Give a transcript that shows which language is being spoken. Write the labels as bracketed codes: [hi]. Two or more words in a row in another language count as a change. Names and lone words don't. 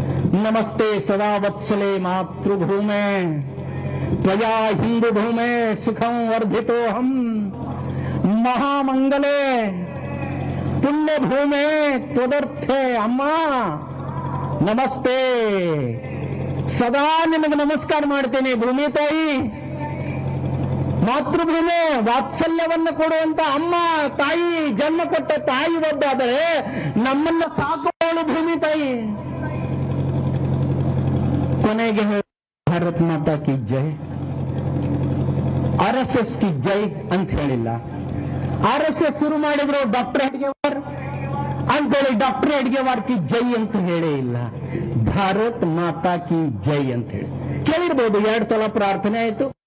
[sa] नमस्ते सदा वत्सले मातृभूमे त्वया हिंदू भूमे सुखं वर्धितो हम महामंगले पुण्य भूमे त्वदर्थे अम्मा नमस्ते [kn] ಸದಾ ನಿಮಗೆ ನಮಸ್ಕಾರ ಮಾಡ್ತೇನೆ ಭೂಮಿ ತಾಯಿ ಮಾತೃಭೂಮಿ ವಾತ್ಸಲ್ಯವನ್ನು ಕೊಡುವಂತ ಅಮ್ಮ ತಾಯಿ ಜನ್ಮ ಕೊಟ್ಟ ತಾಯಿ ಒಬ್ಬಾದರೆ ನಮ್ಮನ್ನ ಸಾಕೋಳು ಭೂಮಿ ತಾಯಿ ಕೊನೆಗೆ [hi] भारत माता की जय RSS की जय [kn] ಅಂತ ಹೇಳಿಲ್ಲ RSS ಶುರು ಮಾಡಿದ್ರು ಡಾಕ್ಟರ್ ಹೆಡ್ಗೇವಾರ್ ಅಂತೇಳಿ [hi] डॉक्टर हेडगेवार की जय [kn] ಅಂತ ಹೇಳೇ ಇಲ್ಲ [hi] भारत माता की जय [kn] ಅಂತ ಹೇಳಿ ಕೇಳಿರ್ಬೋದು 2 ಸಲ ಪ್ರಾರ್ಥನೆ ಆಯ್ತು